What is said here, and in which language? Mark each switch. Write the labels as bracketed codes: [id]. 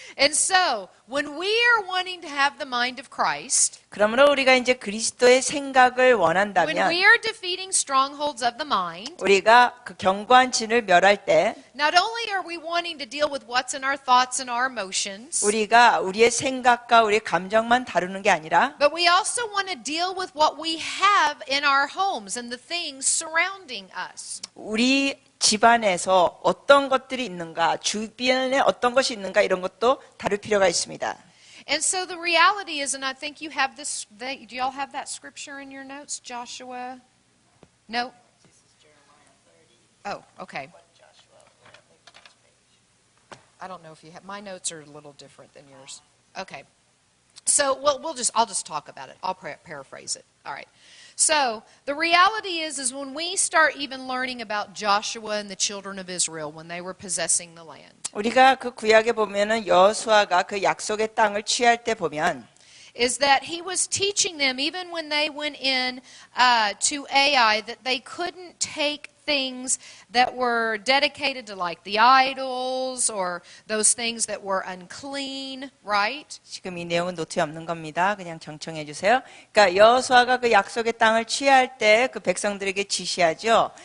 [en] And so, when we are wanting to have the mind of Christ, [ko] 그러므로 우리가 이제 그리스도의 생각을 [en] when [ko] 원한다면 [en] we are defeating strongholds of the mind, [ko] 우리가 그 견고한 진을 멸할 때 [en] not only are we wanting to deal with what's in our thoughts and our emotions, [ko] 우리가 우리의 생각과 우리의 감정만 다루는 게 아니라 [en] but we also want to deal with what we have in our homes and the things surrounding us. [ko] 우리 집안에서 어떤 것들이 있는가, 주변에 어떤 것이 있는가 이런 것도 다룰 필요가 있습니다. [en] And so the reality is, and I think you have this, do y'all have that scripture in your notes, Joshua? No? Oh, okay. I don't know if you have, my notes are a little different than yours. Okay. So, well, I'll just talk about it. I'll paraphrase it. All right. So, the reality is when we start even learning about Joshua and the children of Israel when they were possessing the land. [ko] 우리가 그 구약에 보면은 여호수아가 그 약속의 땅을 취할 때 보면 [en] is that he was teaching them even when they went in to Ai that they couldn't take things that were dedicated to like the idols or those things that were unclean, right? [ko] 지금 이 내용은 노트에 없는 겁니다. 그냥 정청해 주세요. 그러니까 여호수아가 그 약속의 땅을 취할 때 그 백성들에게 지시하죠.